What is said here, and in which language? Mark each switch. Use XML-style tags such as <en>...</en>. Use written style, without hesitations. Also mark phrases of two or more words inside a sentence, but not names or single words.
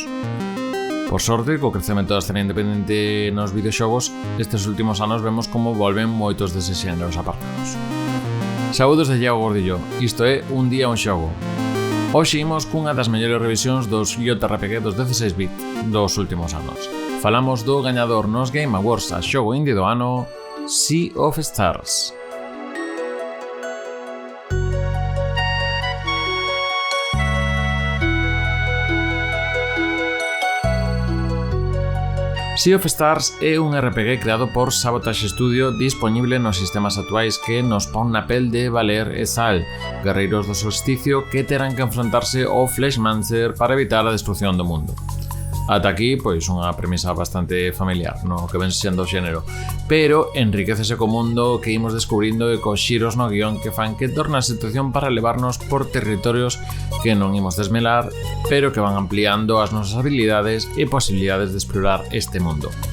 <gl>Por sorte, co crecemento da escena independente nos videoxogos, estes últimos anos vemos como volven moitos deses xéneros apartados. Saúdos de Iago Gordillo, isto é Un Día Un Xogo. Hoxe imos cunha das mellores revisións dos JRPG dos 16-bit dos últimos anos. Falamos do gañador nos Game Awards a xogo indie do ano, Sea of Stars. Sea of Stars é un RPG creado por Sabotage Studio dispoñible nos sistemas actuais que nos pon na pel de Valer e Sal, guerreiros do solsticio que terán que enfrontarse ao Fleshmancer para evitar a destrucción do mundo. Ata aquí, pois, unha premisa bastante familiar, no que ven sendo o xénero, pero enriquecese co mundo que imos descubrindo e cos xiros no guión que fan que torna a situación para levarnos por territorios que non imos desmelar, pero que van ampliando as nosas habilidades e posibilidades de explorar este mundo.</gl>